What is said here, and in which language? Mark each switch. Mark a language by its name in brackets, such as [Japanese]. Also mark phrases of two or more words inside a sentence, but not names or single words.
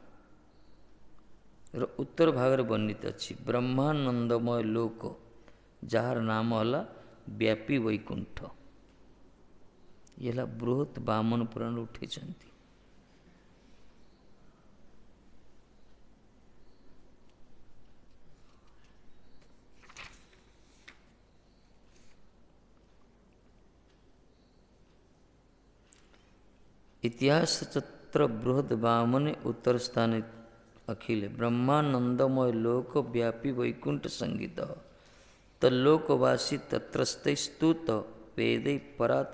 [Odia] ଉତ୍ତର ଭାଗରେ ବର୍ଣ୍ଣିତ ଅଛି ବ୍ରହ୍ମାନନ୍ଦମୟ ଲୋକ, ଯାହାର ନାମ ହେଲା ବ୍ୟାପୀ ବୈକୁଣ୍ଠ। ଇଏ ହେଲା ବୃହତ ବାମନ ପୁରାଣ ଉଠେଇଛନ୍ତି। [Sanskrit] इतिहास चत्र बृहद बामने उत्तर स्थाने अखिले ब्रह्मानंदमय लोक व्यापी वैकुंठ संगीत तल्लोकवासी तत्रस्ते स्तुत वेदै परात